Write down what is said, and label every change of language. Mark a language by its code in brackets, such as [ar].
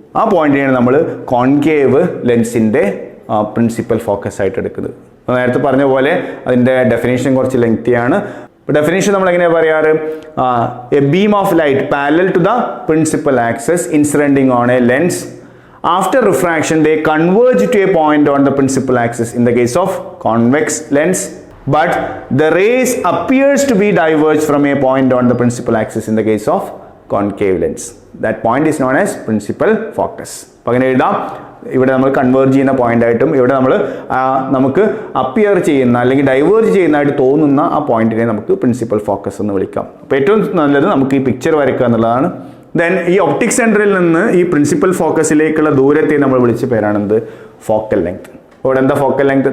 [ml] ആ പോയിന്റിനെയാണ് നമ്മൾ concave ലെൻസിൻ്റെ principal focus ആയിട്ട് എടുക്കുന്നത്. നേരത്തെ പറഞ്ഞ പോലെ അതിൻ്റെ ഡെഫിനേഷൻ കുറച്ച് ലെങ്തിയാണ്. ഡെഫിനേഷൻ നമ്മൾ എങ്ങനെയാണ് പറയാറ്? [en] A beam of light parallel to the principal axis incidenting on a lens. After refraction, they converge to a point on the principal axis in the case of convex lens, but the rays appears to be diverged from a point on the principal axis in the case of concave lens. That point is known as principal focus. [ml] അപ്പോൾ അങ്ങനെ എഴുതാം. ഇവിടെ നമ്മൾ converge ചെയ്യുന്ന point ആയിട്ടും ഇവിടെ നമ്മൾ നമുക്ക് അപ്പിയർ ചെയ്യുന്ന അല്ലെങ്കിൽ ഡൈവേർജ് ചെയ്യുന്നതായിട്ട് തോന്നുന്ന ആ പോയിന്റിനെ നമുക്ക് പ്രിൻസിപ്പൽ ഫോക്കസ് എന്ന് വിളിക്കാം. അപ്പോൾ ഏറ്റവും നല്ലത് നമുക്ക് ഈ പിക്ചർ വരയ്ക്കുക എന്നുള്ളതാണ്. ദെൻ ഈ ഒപ്റ്റിക് സെൻറ്ററിൽ നിന്ന് ഈ പ്രിൻസിപ്പൽ ഫോക്കസിലേക്കുള്ള ദൂരത്തെ നമ്മൾ വിളിച്ച പേരാണെന്ത്? Focal length. ഇവിടെ എന്താ ഫോക്കൽ ലെങ്ത്?